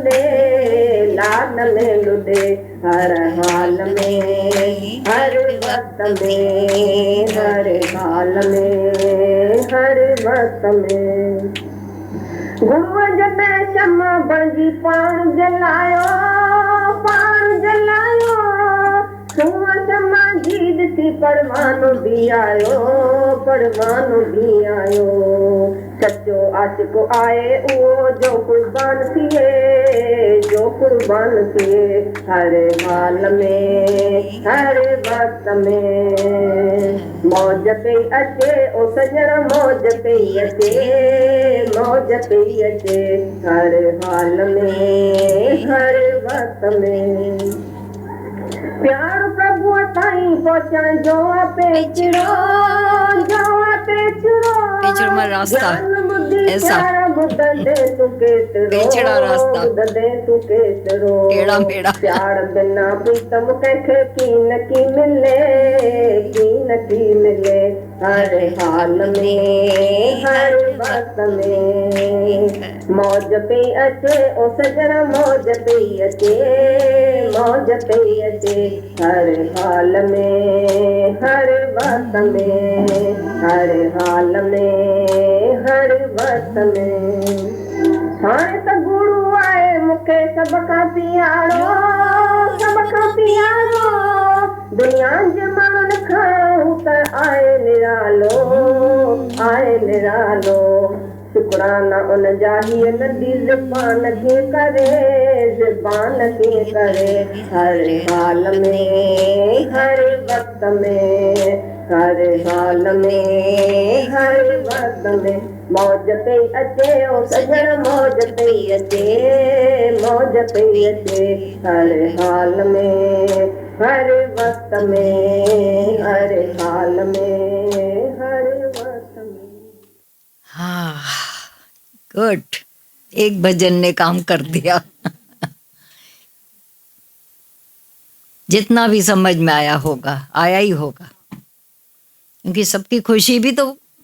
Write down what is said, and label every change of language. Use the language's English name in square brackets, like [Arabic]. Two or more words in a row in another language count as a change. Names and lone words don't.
[Sindhi] लुॾे हर हाल में हर वक्त में हर हाल में हर वक्त में गुरुअ जॾहिं शमा बणिजी पाण जलायो सूअं शमा जी ॾिसी परवानो बि आयो सचो आशिक़ आहे उहो जो कुर्बान थिए हर हाल में हर वक्त में मौज पई अचे ओ सजण मौज पई अचे हर हाल में हर वक्त में प्यार प्रभु ताईं पहुचण जो पेचड़ो [Hindi] रास्ता ऐसा पेचड़ा रास्ता टेढ़ा मेढ़ा [Sindhi] प्यार बिना प्रीतम कंहिंखे की मिले हर हाल में हर वक्त में मौज पई अचे ओ सजण मौज पई अचे हर हाल में हर वक्त में हर हाल में हर वक्त में हाणे त गुरु आहे मूंखे सभ खां प्यारो दुनिया जे माण्हुनि खां हू त आहे निरालो शुक्राना उन जा हीअ नंढी ज़बान खे करे हर हाल में हर वक्त में हर हाल में हर वक्त में मौज पई अचे ओ सजण मौज पई अचे हर हाल में हर वक्त में हर हाल में हर वक्त में [Hindi] हाँ गुड एक भजन ने काम कर दिया जितना भी समझ में आया ही होगा क्योंकि सबकी खुशी भी तो